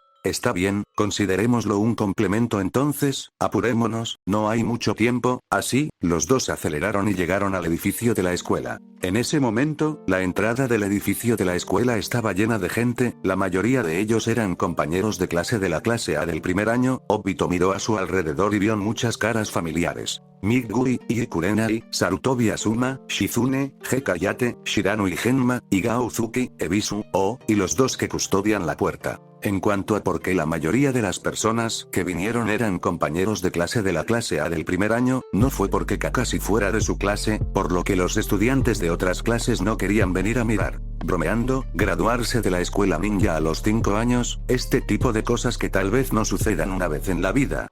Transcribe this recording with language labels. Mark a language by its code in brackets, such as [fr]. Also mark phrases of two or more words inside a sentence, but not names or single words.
[es] "Está bien, considerémoslo un complemento entonces, apurémonos, no hay mucho tiempo". Así, los dos aceleraron y llegaron al edificio de la escuela. En ese momento, la entrada del edificio de la escuela estaba llena de gente, la mayoría de ellos eran compañeros de clase de la clase A del primer año. Obito miró a su alrededor y vio muchas caras familiares. Midguri, Ikurenai, Sarutobi Asuma, Shizune, Hekayate, Shirano y Genma, Igao Uzuki, Ebisu, y los dos que custodian la puerta. En cuanto a por qué la mayoría de las personas que vinieron eran compañeros de clase de la clase A del primer año, no fue porque Kakashi fuera de su clase, por lo que los estudiantes de otras clases no querían venir a mirar. Bromeando, graduarse de la escuela ninja a los 5 años, este tipo de cosas que tal vez no sucedan una vez en la vida.